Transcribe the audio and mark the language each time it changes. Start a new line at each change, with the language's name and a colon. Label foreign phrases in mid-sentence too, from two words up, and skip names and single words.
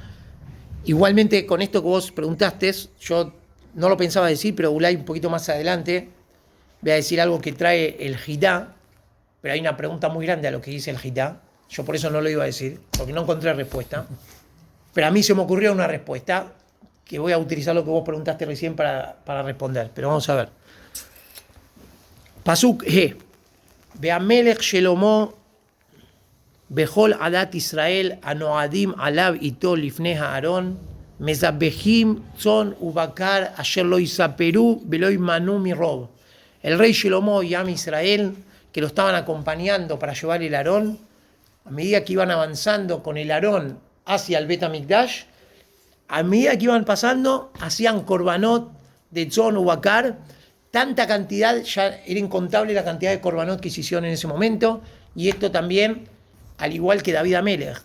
Spanish: Igualmente, con esto que vos preguntaste, yo no lo pensaba decir, pero Ulay un poquito más adelante voy a decir algo que trae el Jitá, pero hay una pregunta muy grande a lo que dice el Jitá. Yo por eso no lo iba a decir, porque no encontré respuesta. Pero a mí se me ocurrió una respuesta que voy a utilizar lo que vos preguntaste recién para responder. Pero vamos a ver.
Hebrew: פסוק ה. והמלך שלמה וכל עדת ישראל הנועדים עליו אתו לפני הארון מזבחים צאן ובקר אשר לא יספרו ולא ימנו מרב.
Spanish: El rey Shelomo y Am Israel, que lo estaban acompañando para llevar el Aarón, a medida que iban avanzando con el Aarón hacia el Bet HaMikdash, a medida que iban pasando, hacían korbanot de
Hebrew: צאן ובקר,
Spanish: tanta cantidad, ya era incontable la cantidad de korbanot que se hicieron en ese momento, y esto también, al igual que
Hebrew: דוד המלך.